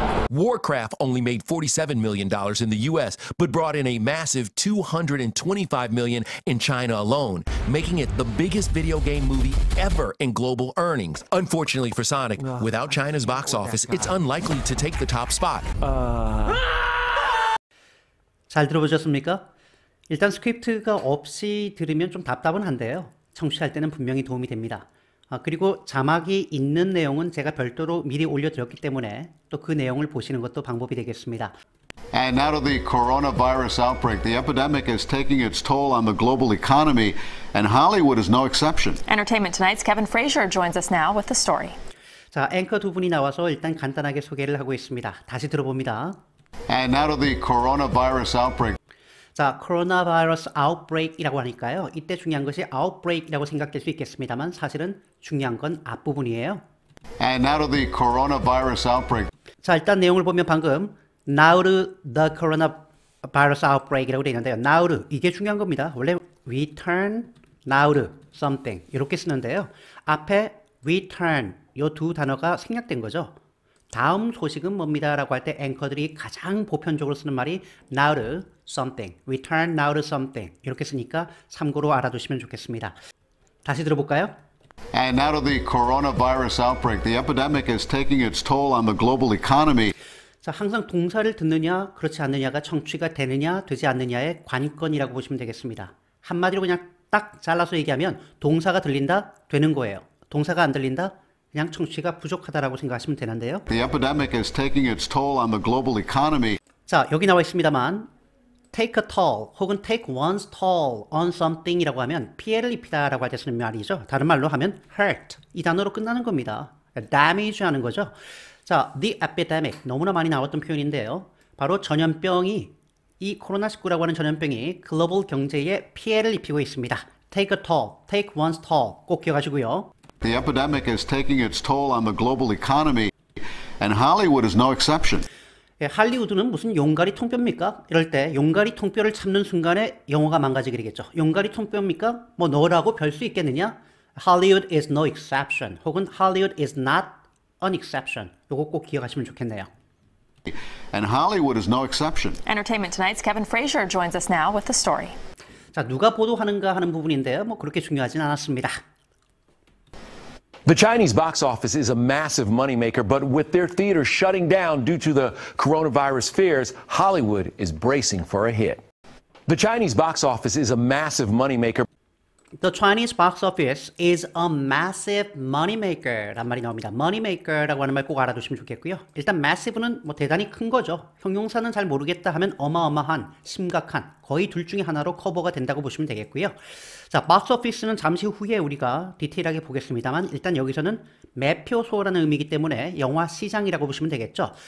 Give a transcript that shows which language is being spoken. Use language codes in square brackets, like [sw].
[en] Warcraft only made $47 million in the U.S., but brought in a massive $225 million in China alone, making it the biggest video game movie ever in global earnings. Unfortunately for Sonic, without China's box office, it's unlikely to take the top spot. [ko] 잘 들어보셨습니까? 일단 스크립트가 없이 들으면 좀 답답은 한데요. 청취할 때는 분명히 도움이 됩니다. 그리고 자막이 있는 내용은 제가 별도로 미리 올려드렸기 때문에 또 그 내용을 보시는 것도 방법이 되겠습니다. [en] And now to the coronavirus outbreak. The epidemic is taking its toll on the global economy, and Hollywood is no exception. Entertainment Tonight's Kevin Frazier joins us now with the story. [ko] 자, 앵커 두 분이 나와서 일단 간단하게 소개를 하고 있습니다. 다시 들어봅니다. [en] And now to the coronavirus outbreak. [ko] 자, 코로나 바이러스 아웃브레이크이라고 하니까요. 이때 중요한 것이 아웃브레이크라고 생각될 수 있겠습니다만 사실은 중요한 건 앞부분이에요. [en] And now to the coronavirus outbreak. [ko] 자, 일단 내용을 보면 방금 [en] now to the coronavirus outbreak [ko] 이라고 되어 있는데요. [en] now to [ko] 이게 중요한 겁니다. 원래 [en] return now to something [ko] 이렇게 쓰는데요. 앞에 return 이 두 단어가 생략된 거죠. 다음 소식은 뭡니다 라고 할 때 앵커들이 가장 보편적으로 쓰는 말이 [en] now to something, return now to something [ko] 이렇게 쓰니까 참고로 알아두시면 좋겠습니다. 다시 들어볼까요? [en] And now to the coronavirus outbreak. The epidemic is taking its toll on the global economy. [ko] 자, 항상 동사를 듣느냐 그렇지 않느냐가 청취가 되느냐 되지 않느냐의 관건이라고 보시면 되겠습니다. 한마디로 그냥 딱 잘라서 얘기하면 동사가 들린다 되는 거예요. 동사가 안 들린다 그냥 청취가 부족하다라고 생각하시면 되는데요. [en] The epidemic is taking its toll on the global economy. [ko] 자, 여기 나와 있습니다만 [en] take a toll [ko] 혹은 [en] take one's toll on something [ko] 이라고 하면 피해를 입히다라고 할 때 쓰는 말이죠. 다른 말로 하면 hurt 이 단어로 끝나는 겁니다. damage 하는 거죠. 자, [en] the epidemic [ko] 너무나 많이 나왔던 표현인데요. 바로 전염병이 이 코로나19라고 하는 전염병이 글로벌 경제에 피해를 입히고 있습니다. [en] take a toll, take one's toll [ko] 꼭 기억하시고요. [en] The epidemic is taking its toll on the global economy, and Hollywood is no exception. [ko] 예, 할리우드는 무슨 용가리 통뼈입니까? 이럴 때 용가리 통뼈를 참는 순간에 영화가 망가지게 되겠죠. 용가리 통뼈입니까? 뭐 너라고 별 수 있겠느냐? [en] Hollywood is no exception 혹은 Hollywood is not an exception. [ko] 요거 꼭 기억하시면 좋겠네요. [en] And Hollywood is no exception. Entertainment Tonight's Kevin Frazier joins us now with the story. [ko] 자, 누가 보도하는가 하는 부분인데요. 뭐 그렇게 중요하진 않았습니다. [en] The Chinese box office is a massive moneymaker, but with their theaters shutting down due to the coronavirus fears, Hollywood is bracing for a hit. The Chinese box office is a massive moneymaker. The Chinese box office is a massive moneymaker [ko] 란 말이 나옵니다. moneymaker라고 하는 말 꼭 알아두시면 좋겠고요. 일단 massive는 뭐 대단히 큰 거죠. 형용사는 잘 모르겠다 하면 어마어마한, 심각한, 거의 둘 중에 하나로 커버가 된다고 보시면 되겠고요. 자, box office는 잠시 후에 우리가 디테일하게 보겠습니다만 일단 여기서는 매표소라는 의미이기 때문에 영화 시장이라고 보시면 되겠죠.